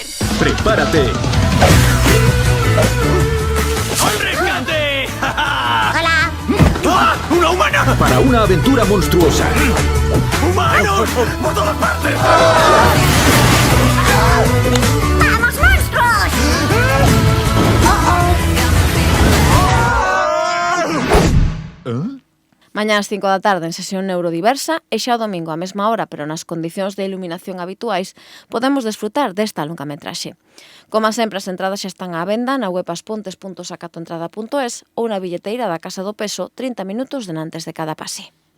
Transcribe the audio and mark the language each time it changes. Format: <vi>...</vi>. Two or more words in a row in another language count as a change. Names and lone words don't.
<es>¡Prepárate! ¡Al rescate! Hola. ¡Ah! ¡Una humana! Para una aventura monstruosa. ¡Humanos! ¡Por todas partes! ¡Vamos, monstruos!</es> <gl>Mañá ás 5 da tarde en sesión neurodiversa e xa o domingo á mesma hora, pero nas condicións de iluminación habituais, podemos desfrutar desta longametraxe. Como sempre, as entradas xa están á venda na web aspontes.sacatoentrada.es ou na billeteira da Casa do Peso 30 minutos denantes de cada pase.</gl>